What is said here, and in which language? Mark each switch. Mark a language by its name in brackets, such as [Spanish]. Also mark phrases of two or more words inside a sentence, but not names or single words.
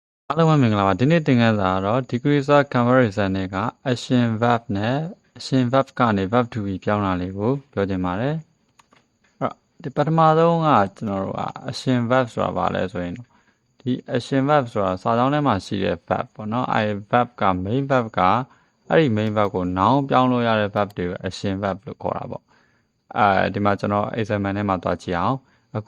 [Burmese] အားလုံးပဲမင်္ဂလာပါဒီနေ့သင်ခန်းစာကတော့ [English] degrees of comparison [Burmese] တွေက [English] action verb [Burmese] နဲ့ [English] action verb [Burmese] ကနေ [English] verb to be [Burmese] ပြောင်းတာလေးကိုပြောချင်ပါတယ်အဲ့တော့ဒီပထမဆုံးကကျွန်တော်တို့က [English] action verb [Burmese] ဆိုတာဘာလဲဆိုရင်ဒီ [English] action verb [Burmese] ဆိုတာစာကြောင်းထဲ မှာရှိတဲ့ verb ပေါ့နော်အဲ့ verb က [English] main verb [Burmese] ကအဲ့ဒီ [English] main verb [Burmese] ကို noun ပြောင်းလို့ရတဲ့ verb တွေကို [English] action verb [Burmese] လို့ခေါ်တာပေါ့ဒီမှာကျွန်တော် example ထဲမှာသွားကြည့်အောင်အခု